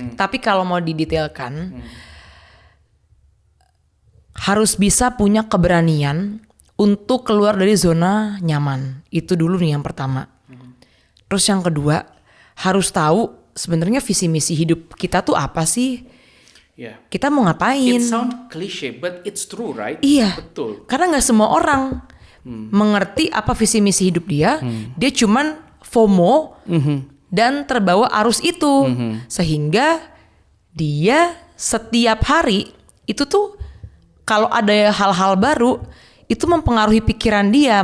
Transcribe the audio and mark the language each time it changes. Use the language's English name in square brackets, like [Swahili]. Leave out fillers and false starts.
[Indonesian] Tapi kalau mau didetailkan, harus bisa punya keberanian untuk keluar dari zona nyaman. Itu dulu nih yang pertama. Terus yang kedua, harus tahu sebenarnya visi misi hidup kita tuh apa sih? Yeah. Kita mau ngapain? [English] It sound cliche, but it's true, right? [Indonesian] Iya. Betul. Karena nggak semua orang mengerti apa visi misi hidup dia. Dia cuman FOMO dan terbawa arus itu, sehingga dia setiap hari itu tuh kalau ada hal-hal baru itu mempengaruhi pikiran dia.